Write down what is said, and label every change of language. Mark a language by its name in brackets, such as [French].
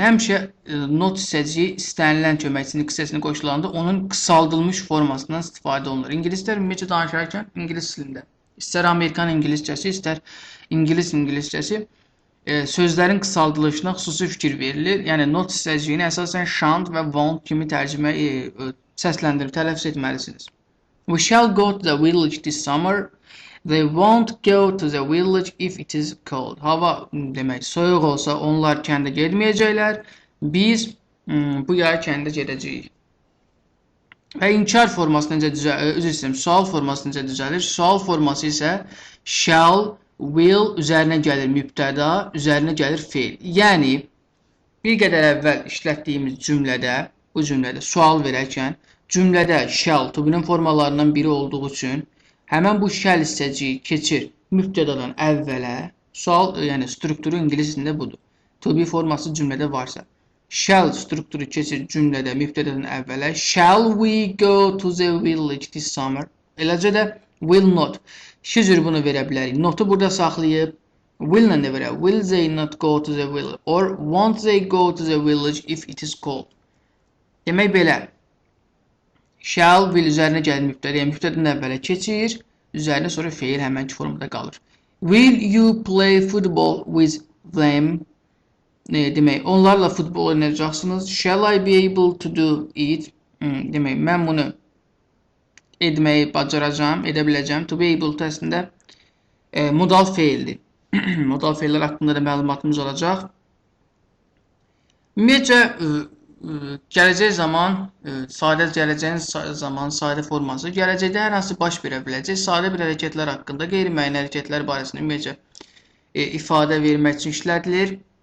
[Azerbaijani] Həmişə not hissəciyi istənilən köməkçinin hissəsini qoşulanda onun qısaldılmış formasından istifadə olunur. İngilislər ümumiyyətlə danışarkən ingilis dilində, istər Amerikan ingiliscəsi, istər ingilis ingiliscəsi sözlərin qısaldılışına xüsusi fikir verilir. Yəni not hissəciyini əsasən shan't və won't kimi tərcümə səsləndirib tələffüz etməlisiniz. [English] We shall go to the village this summer. They won't go to the village if it is cold. [Azerbaijani] Hava demək soyuq olsa onlar kəndə getməyəcəklər. Biz bu yay kəndə gedəcəyik. Və inkar forması necə düzəlir? Sual forması necə düzəlir? Sual forması isə shall, will üzərinə gəlir mübtəda, üzərinə gəlir feil. Yəni bir qədər əvvəl işlətdiyimiz cümlədə, bu cümlədə sual verərkən cümlədə shall to be-nin formalarından biri olduğu üçün həmən bu shall hissəciyi keçir mübtədadan əvvələ. Sual, yəni strukturu ingilis dilində budur. To be forması cümlədə varsa. Shall strukturu keçir cümlədə mübtədadan əvvələ. [English] Shall we go to the village this summer? [Azerbaijani] Eləcə də will not. İki cür bunu verə bilərik. Notu burada saxlayıb will-lə də verək. [English] Will they not go to the village? Or won't they go to the village if it is cold? [Azerbaijani] Demək belə. Shall, will üzərinə gəlir mübtədə, yəni mübtədən əvvələ keçir, üzərinə sonra feil həmənki formada qalır. [English] Will you play football with them? Demək, onlarla futbol oynayacaqsınız. Shall I be able to do it? [Azerbaijani] Demək, mən bunu etməyi bacaracağam, edə biləcəm. To be able əslində modal feildir. Modal feillər haqqında da məlumatımız olacaq. Ümumiyyətcə, gələcək zaman, gələcəyin zaman, sadə forması, gələcəkdə hər hansı baş verə biləcək sadə bir hərəkətlər haqqında qeyri-müəyyən hərəkətlər barəsində ümumiyyətcə ifadə vermək üçün işlədilir.